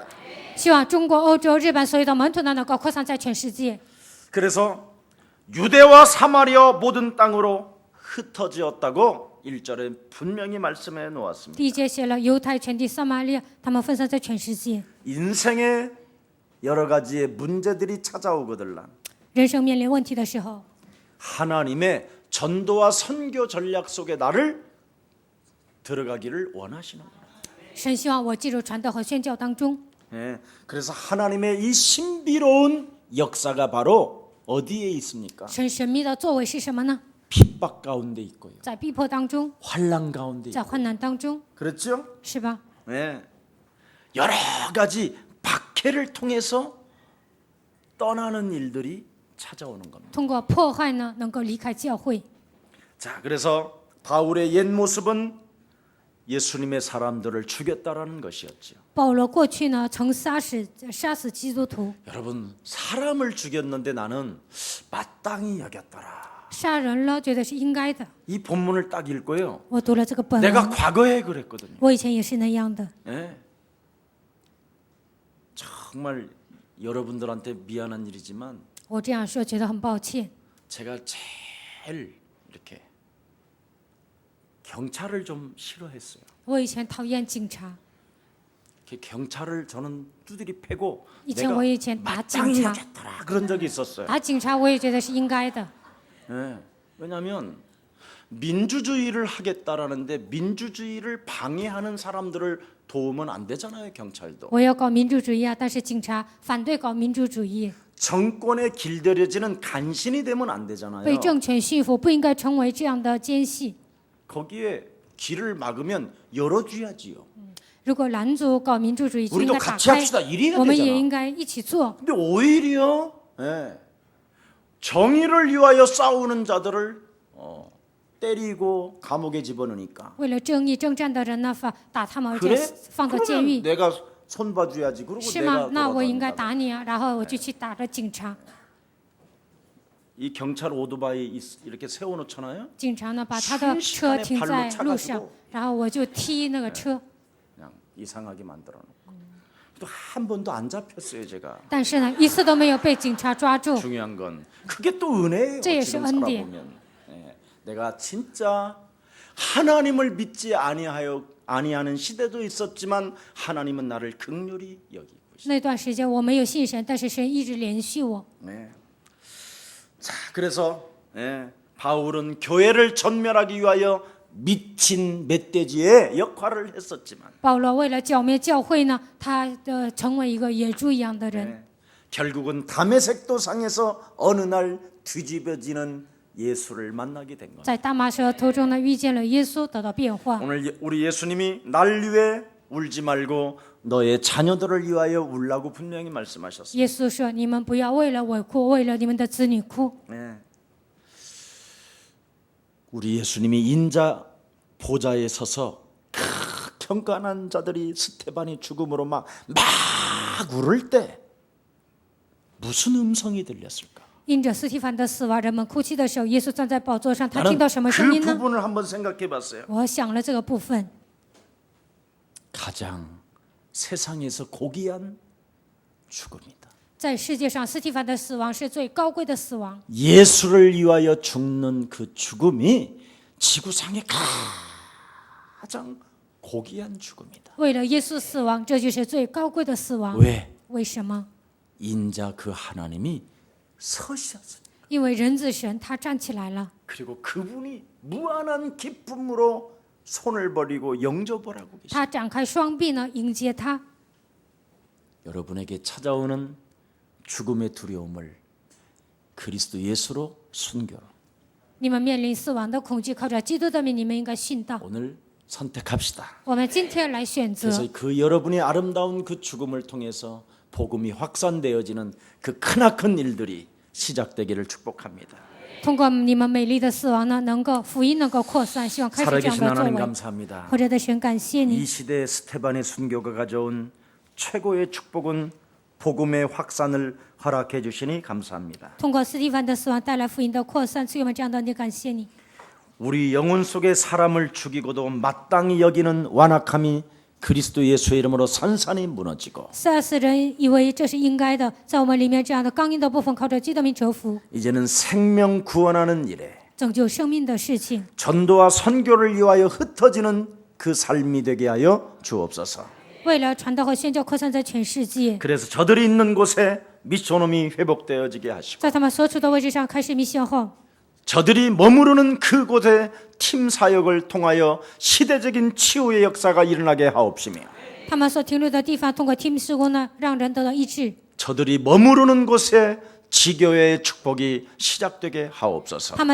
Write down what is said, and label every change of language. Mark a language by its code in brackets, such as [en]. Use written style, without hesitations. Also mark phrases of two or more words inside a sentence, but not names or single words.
[zh] 希望中国、欧洲、日本所有的门徒呢，能够扩散在全世界。 [ko] 그래서 유대와 사마리아 모든 땅으로 흩어지었다고 1절에 분명히 말씀해 놓았습니다. [zh] 第一节写了犹太全地、撒玛利亚，他们分散在全世界。 [ko] 인생에 여러 가지의 문제들이 찾아오거들라 [zh] 人生面临问题的时候， [ko] 하나님의 전도와 선교 전략 속에 나를 들어가기를 원하시는구나. [zh] 神希望我进入传道和宣教当中。 [ko] 예, 그래서 하나님의 이 신비로운 역사가 바로 어디에 있습니까? [zh] 神神秘的作为是什么呢？ [ko] 핍박 가운데 있고요. [zh] 在逼迫当中， [ko] 환란 가운데 [zh] 在 [ko] 있고. [zh] 患难当中， [ko] 그렇죠? [zh] 是吧？ [ko] 네. 여러 가지 박해를 통해서 떠나는 일들이 찾아오는 겁니다. [zh] 通过迫害呢，能够离开教会。 [ko] 자, 그래서 바울의 옛 모습은 예수님의 사람들을 죽였다라는 것이었죠. [zh] 保罗过去呢，曾杀死基督徒， [ko] 여러분, 사람을 죽였는데 나는 마땅히 여겼더라. [zh] 杀人了，觉得是应该的。 [ko] 이 본문을 딱 읽고요. [zh] 我读了这个本 [ko] 내가 [zh] 文， [ko] 과거에 그랬거든요. [zh] 我以前也是那样的。 [ko] 예. 정말 여러분들한테 미안한 일이지만 [zh] 我这样说觉得很抱歉。 [ko] 제가 제일 이렇게 경찰을 좀 싫어했어요. [zh] 我以前讨厌警察， [ko] 이렇게 경찰을 저는 두드리 패고 [zh] 以前 [ko] 내가 [zh] 我以前打警 [ko] 마땅히 [zh] 察， [ko] 여겼더라 그런 적이 있었어요. [zh] 打警察我也觉得是应该的。 [ko] 예. 왜냐하면 민주주의를 하겠다라는데 민주주의를 방해하는 사람들을 도우면 안 되잖아요. 경찰도. [zh] 我要搞民主主义啊，但是警察反对搞民主主义， [ko] 정권에 길들여지는 간신이 되면 안 되잖아요. [zh] 被政权驯服，不应该成为这样的奸细。 [ko] 거기에 길을 막으면 열어줘야지요. [zh] 如果拦阻搞民主主义，就应 [ko] 우리도 [zh] 该打 [ko] 같이 [zh] 开 [ko] 합시다. 이래야 [zh] 我们也 [ko] 되잖아. [zh] 应该一起做。 [ko] 근데 오히려 정의를 위하여 싸우는 자들을 때리고 감옥에 집어넣으니까. [zh] 为了正义征战的人呢，打他们，而且 [ko] 그래? [zh] 放到监 [ko] 그러면 [zh] 狱， [ko] 내가 손봐줘야지. 그러고 [zh] 是吗？ [ko] 내가 [zh] 那我应该 [ko] 돌아다닌다. [zh] 打你啊，然后我就去打了警察。 [ko] 이 경찰 오토바이 이렇게 세워놓잖아요. [zh] 警察呢，把他的车停在路上，然后我就踢那个车。 [ko] 그냥 이상하게 만들어놓고. 또 한 번도 안 잡혔어요, 제가. [zh] 但是呢，一次都没有被警察抓住。 [ko] 중요한 건 그게 또 은혜예요. 제 지금 예수 은혜. 살아보면. 내가 진짜 하나님을 믿지 아니하는 시대도 있었지만 하나님은 나를 긍휼히 여기고 있어요. [zh] 那段时间我没有信神，但是神一直连续我。 [ko] 네. 자, 그래서 바울은 교회를 전멸하기 위하여 미친 멧돼지의 역할을 했었지만 [zh] 保罗为了剿灭教会呢，他成为一个野猪一样的人。 [ko] 결국은 다메섹도 상에서 어느 날 뒤집어지는 예수를 만나게 된 거예요. [zh] 在大马士革途中呢，遇见了耶稣，得到变化。 [ko] 오늘 우리 예수님이 날 위해 울지 말고 너의 자녀들을 위하여 울라고 분명히 말씀하셨어요. [zh] 耶稣说：“你们不要为了我哭，为了你们的子女哭。 [ko] 우리 예수님이 인자 보좌에 서서 경건한 자들이 스테반이 죽음으로 막 울을 때 무슨 음성이 들렸을까? [zh] 因着斯提凡的死亡，人们哭泣的时候，耶稣站在宝座上，他 [ko] 나는 [zh] 听到什么声 [ko] 그 [zh] 音呢？ [ko] 부분을 한번 생각해봤어요. [zh] 我想了这个部分， [ko] 가장 세상에서 고귀한 죽음이다. [zh] 在世界上，斯提凡的死亡是最高贵的死亡。 [ko] 예수를 위하여 죽는 그 죽음이 지구상의 가장 고귀한 죽음이다. [zh] 为了耶稣死亡，这就是最高贵的死亡。 [ko] 왜? [zh] 为什么？ [ko] 인자 그 하나님이 서셨으니. [zh] 因为人子神他站起来了， [ko] 그리고 그분이 무한한 기쁨으로 손을 벌리고 영접하라고 계십니다. [zh] 他展开双臂呢，迎接他。 [ko] 여러분에게 찾아오는 죽음의 두려움을 그리스도 예수로 순교로 [zh] 你们面临死亡的恐惧，靠着基督的名，你们应该信道。 [ko] 오늘 선택합시다. [zh] 我们今天来选择， [ko] 그래서 그 여러분의 아름다운 그 죽음을 통해서 복음이 확산되어지는 그 크나큰 일들이 시작되기를 축복합니다. [zh] 通过你们美丽的死亡呢，能够福音能够扩散，希望开始这样 [ko] 살아계신 [zh] 的作 [ko] 하나님 [zh] 为。 [ko] 감사합니다. [zh] 活着的神，感谢 [ko] 이 [zh] 你。 [ko] 시대 스테반의 순교가 가져온 최고의 축복은 복음의 확산을 허락해 주시니 감사합니다. [zh] 通过斯蒂凡的死亡带来福音的扩散，赐予我们这样的你，感谢你。 [ko] 우리 영혼 속에 사람을 죽이고도 마땅히 여기는 완악함이 그리스도 예수의 이름으로 산산이 무너지고 [zh] 杀死人以为这是应该的，在我们里面这样的刚硬的部分，靠着基督名折服， [ko] 이제는 생명 구원하는 일에 [zh] 拯救生命的事情， [ko] 전도와 선교를 위하여 흩어지는 그 삶이 되게 하여 주옵소서. [zh] 为了传道和宣教扩散在全世界， [ko] 그래서 저들이 있는 곳에 미션홈이 회복되어지게 하시고 [zh] 在他们所处的位置上开始密信后， [ko] 저들이 머무르는 그곳에 팀 사역을 통하여 시대적인 치유의 역사가 일어나게 하옵시며 [zh] 他们所停留的地方，通过 team 施工呢，让人得到医治。 [ko] 저들이 머무르는 곳에 지교회의 축복이 시작되게 하옵소서.